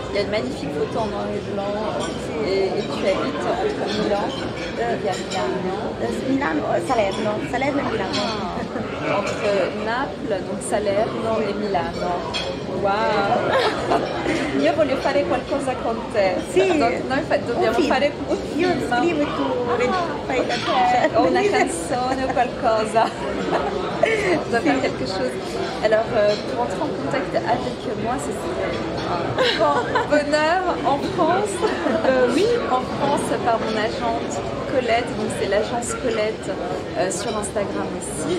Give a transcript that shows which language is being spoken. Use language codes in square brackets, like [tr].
[fr] Il y a une magnifique photo en noir et blanc et tu habites entre Milan et [it] Milano, Salerno e Milano. [fr] Entre Naples, donc Salerno e Milano. Wow! [it] Io voglio fare qualcosa con te. Sì. Noi dobbiamo fare un film. Io scrivo e tu fai la voce. O una canzone o qualcosa. [fr] On doit faire quelque chose. Alors, pour entrer en contact avec moi, c'est un grand bonheur en France. Oui, en France, par mon agente Colette, donc c'est l'agence Colette sur Instagram aussi.